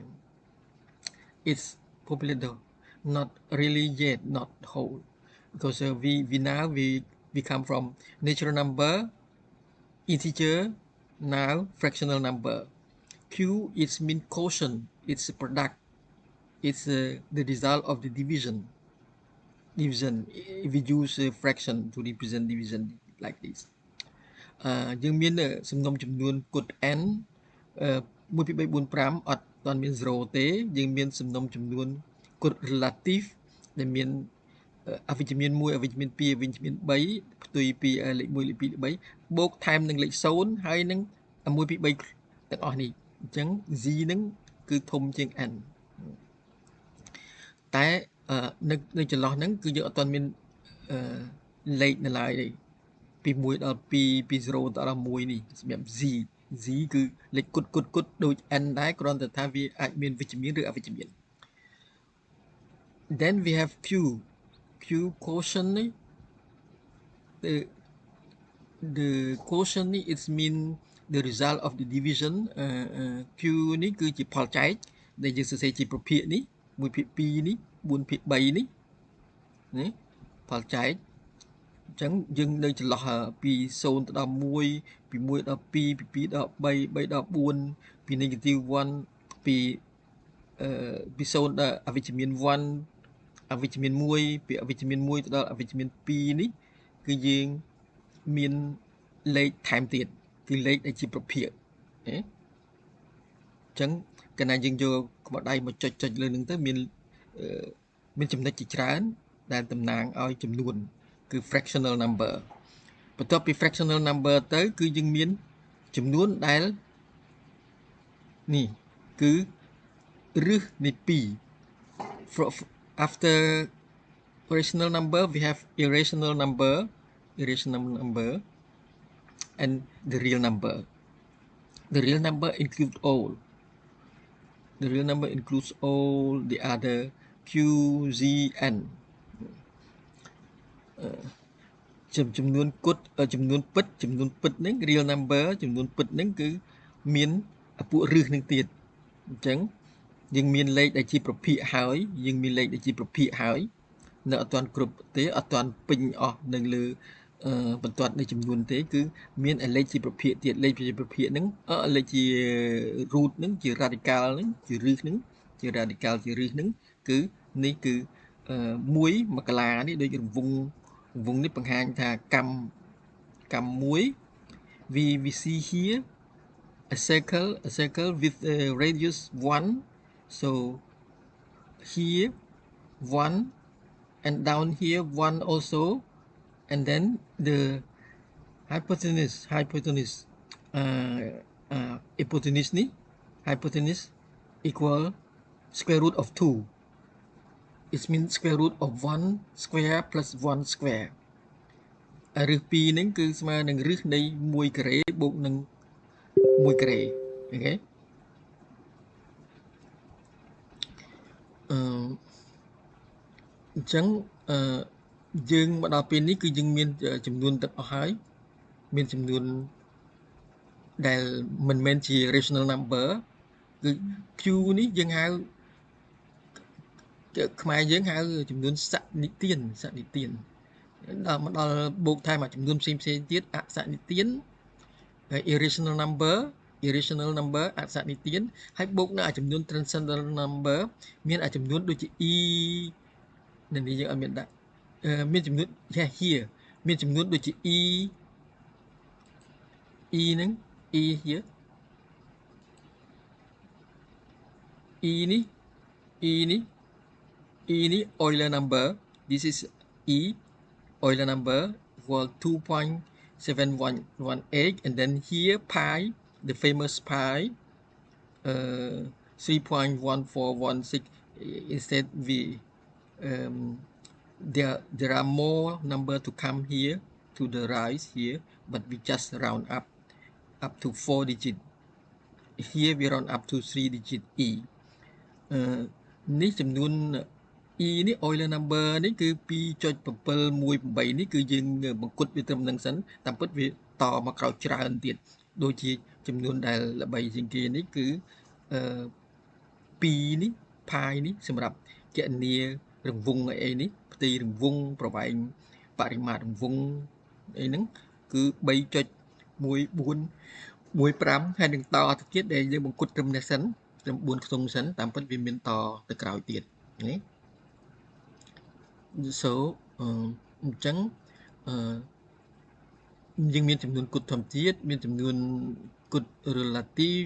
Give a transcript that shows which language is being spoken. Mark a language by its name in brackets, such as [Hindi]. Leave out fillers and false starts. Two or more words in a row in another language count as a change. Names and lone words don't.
[English] It's populate the, not really yet, not whole, because we come from natural number, integer, now fractional number. Q is mean quotient, it's a product, it's the result of the division. If we use a fraction to represent division like this. [Khmer] យើងមានសំណុំចំនួនគុត n 1 2 3 4 5 អត់ទាន់មាន 0 ទេ យើងមានសំណុំចំនួនគុត relative ដែលមានអវិជ្ជមាន 1 អវិជ្ជមាន 2 អវិជ្ជមាន 3 ផ្ទុយពីលេខ 1 លេខ 2 លេខ 3 បូកថែមនឹងលេខ 0 ហើយនឹង 1 2 3 ទាំងអស់នេះ អញ្ចឹង z នឹងគឺធំជាង n តែនៅចន្លោះហ្នឹងគឺយើងអត់ទាន់មានលេខនៅឡើយទេ ពី1ដល់2ពី0ដល់1នេះសម្រាប់ z គឺលេខគុតដូច n ដែរគ្រាន់តែថាវាអាចមានវិជ្ជមានឬអវិជ្ជមាន [English] then we have q quotient [Khmer] នេះ [English] the quotient [Khmer] នេះ [English] it mean the result of the division [Khmer] Q នេះគឺជាផលចែកដែលយើងសរសេរជាប្រភាគនេះ1/2នេះ4/3នេះ ណាផលចែកអញ្ចឹងយើងនៅចន្លោះពី0ទៅដល់1ពី1ដល់2ពី2ដល់3 3ដល់4ពី negative 1ពី0ដល់អវិជ្ជមាន1អវិជ្ជមាន1ពីអវិជ្ជមាន1ទៅដល់អវិជ្ជមាន2 នេះគឺយើងមានលេខថែមទៀតគឺលេខដែលជាប្រភាគណាអញ្ចឹងកាលណាយើងយកក្បោះដៃមកចុចលើនឹងទៅមានចំណុចជាច្រើនដែលតំណាងឲ្យចំនួនគឺ [English] fractional number [Khmer] បន្ទាប់ពី [English] fractional number [Khmer] ទៅគឺយើងមានចំនួនដែលនេះគឺរឹសនៃ [English] 2 after rational number we have irrational number and the real number includes all the other q z n [Khmer] ចំនួនគុតចំនួនពិតហ្នឹង [English] real number [Khmer] ចំនួនពិតហ្នឹងគឺមានពួករឹសនឹងទៀតអញ្ចឹងយើងមានលេខដែលជាប្រភាគហើយ នៅអត់ទាន់គ្រប់ទេអត់ទាន់ពេញអស់នៅលើបន្ទាត់នៃចំនួន ទេគឺមានលេខជាប្រភាគទៀតលេខជាប្រភាគហ្នឹងលេខជា root ហ្នឹងជា radical ហ្នឹងជារឹសហ្នឹងជា radical ជារឹសហ្នឹងគឺនេះគឺ1មកលានេះដូចរង្វង់នេះបង្ហាញថាកម្ម1 [English] we see here a circle with a radius 1 so here 1 and down here 1 also and then the hypotenuse ni hypotenuse equal square root of 2 it means square root of 1 square plus 1 square [Khmer] រឹស2ហ្នឹងគឺស្មើនឹងរឹសនៃ1ការ៉េបូកនឹង1ការ៉េអូខេ អញ្ចឹងយើងមកដល់ពេលនេះគឺយើងមានចំនួនទាំងអស់ហើយមានចំនួនដែលមិនមែនជា [English] rational number [Khmer] គឺ q នេះយើងហៅ ខ្មែរយើងហៅចំនួនសនិទានដល់មកដល់បូកថែមចំនួនផ្សេងទៀតអសនិទានហើយ [English] irrational number [Khmer] អសនិទានហើយបូកនៅចំនួន [English] transcendental number [Khmer] មានចំនួនដូចជា e នៅនេះយើងអត់មានដាក់មានចំនួន here មានចំនួនដូចជា e [English] ហ្នឹង e here e នេះ Euler number this is e Euler number equal 2.7118 and then here pi the famous pi 3.1416 instead we there are more number to come here to the rise here but we just round up to 4 digit here we round up to 3 digit [Khmer] e នេះចំនួន e នេះ [English] Euler number [Khmer] នេះគឺ 2.718 នេះគឺយើងបង្គុតវាត្រឹមនឹងសិនតាមពិតវាតមកក្រោយច្រើនទៀតដូចជាចំនួនដែលល្បីជាងគេនេះគឺ 2នេះ pi នេះសម្រាប់គណនារង្វង់អីនេះផ្ទៃរង្វង់ប្រវែងបរិមាត្ររង្វង់អីហ្នឹងគឺ 3.1415 ហើយនឹងតទៅទៀតដែលយើងបង្គុតត្រឹមនេះសិនត្រឹម4ខ្ទង់សិនតាមពិតវាមានតទៅក្រោយទៀតណាso អញ្ចឹងយើងមានចំនួនគុតធម្មជាតិមានចំនួនគុត relative